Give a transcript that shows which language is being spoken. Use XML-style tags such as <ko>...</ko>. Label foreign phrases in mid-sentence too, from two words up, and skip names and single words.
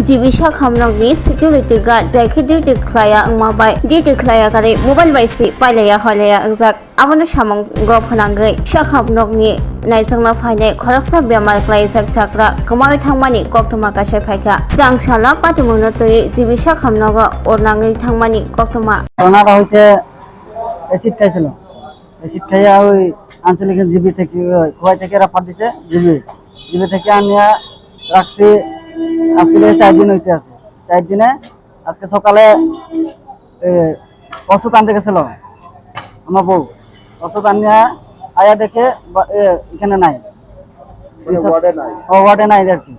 <trp>Jibisha Khamnokni</trp> <en>security guard</en> <trp>jaike duty khlaya angma bai duty khlaya kare mobile bai si pailaya holaya angjak amano samang go phanangai Khamnokni naijangna phainai khoraksa bemar klaijak chakra kamai thangmani koktoma kasai phaika sangsala patumuno toi Jibisha Khamnogo ornangai thangmani koktoma</trp> <bn>ওনারা হইছে অ্যাসিড খাইছিল অ্যাসিড খাইয়া ওই আঞ্চলিক জিবি থেকে খোয়াই থেকে রাফার দিছে জিবি থেকে আনিয়া রাখছি আজকে 4 দিন হইতে আছে 4 দিনে আজকে সকালে ওষুধ আনতে গেছিল আমার বউ ওষুধ আনিয়া আয়া দেখে এখানে নাই ওয়ার্ডে নাই আর কি</bn>